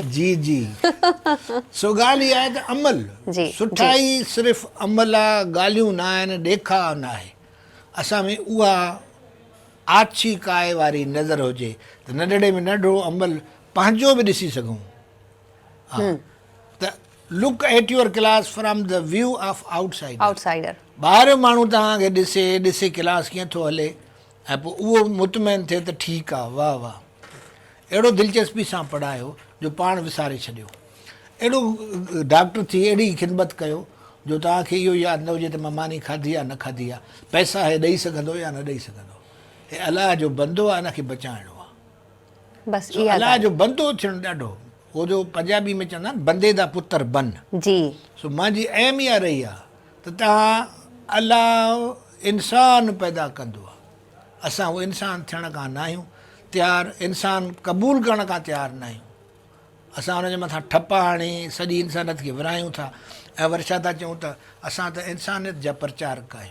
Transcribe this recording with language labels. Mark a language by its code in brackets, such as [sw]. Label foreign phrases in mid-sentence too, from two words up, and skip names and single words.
[sd] जी जी सो ॻाल्हि इहा आहे त अमल, सुठा ई सिर्फ़ु अमल आहे, ॻाल्हियूं न आहिनि, ॾेखा न आहे। असां में उहा आछी काय वारी नज़र हुजे त नंढड़े में नंढड़ो अमल पंहिंजो बि ॾिसी सघूं। हा, त [en] look at your class from the view of outsider. [sd] ॿाहिरियों माण्हू तव्हांखे ॾिसे क्लास कीअं थो हले, ऐं पोइ उहो मुतमइन थिए त ठीकु आहे, वाह वाह, अहिड़ो दिलचस्पी सां पढ़ायो जो पाण विसारे छॾियो, अहिड़ो डॉक्टर थी अहिड़ी ख़िदमत कयो जो तव्हांखे इहो यादि न हुजे त मां मानी खाधी आहे न खाधी आहे, पैसा हे ॾेई सघंदो या न ॾेई सघंदो, हे अलाह जो बंदो आहे, हिनखे बचाइणो आहे। बसि अलाह जो बंदो थियणु ॾाढो, उहो जो पंजाबी में चवंदा आहिनि [pa] बंदे दा पुत्र बन, [sd] जी। सो मुंहिंजी अहम इहा रही आहे त तव्हां अलाह इंसान पैदा कंदो आहे, असां उहो इंसान थियण खां न आहियूं तयारु, इंसान क़बूल करण खां तयारु न आहियूं, असां हुनजे मथां ठपा हणी सॼी इंसानियत खे विरायूं था, ऐं वरी छा था चऊं त असां त इंसानियत जा प्रचारक आहियूं।